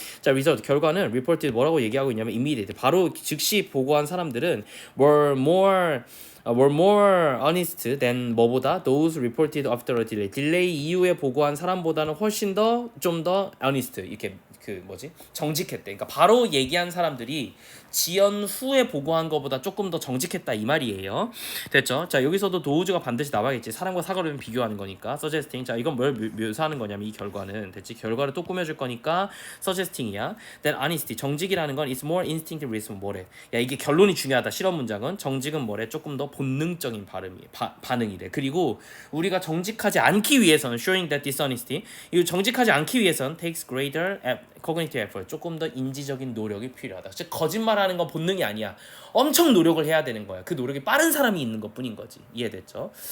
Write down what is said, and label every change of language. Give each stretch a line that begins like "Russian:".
Korean: 자, result, 결과는 reported 뭐라고 얘기하고 있냐면 immediate, 바로 즉시 보고한 사람들은
English: were more honest than
Korean: 뭐보다
English: those reported after a delay,
Korean: 딜레이 이후에 보고한 사람보다는 훨씬 더 좀 더 honest, 이렇게 그 뭐지? 정직했대. 그러니까 바로 얘기한 사람들이 지연 후에 보고한 것보다 조금 더 정직했다 이 말이에요. 됐죠? 자, 여기서도 도우즈가 반드시 나와야겠지. 사람과 사과를 비교하는 거니까.
English: suggesting.
Korean: 자, 이건 뭘 묘사하는 거냐면 이 결과는, 됐지? 결과를 또 꾸며줄 거니까 suggesting이야.
English: Then honesty,
Korean: 정직이라는 건
English: is more instinctive reason,
Korean: 뭐래? 야, 이게 결론이 중요하다. 실험 문장은 정직은 뭐래? 조금 더 본능적인 반응이래. 그리고 우리가 정직하지 않기 위해서는
English: showing that dishonesty,
Korean: 이 정직하지 않기 위해서는
English: takes greater cognitive effort,
Korean: 조금 더 인지적인 노력이 필요하다. 즉 거짓말하는 건 본능이 아니야. 엄청 노력을 해야 되는 거야. 그 노력이 빠른 사람이 있는 것뿐인 거지. 이해됐죠?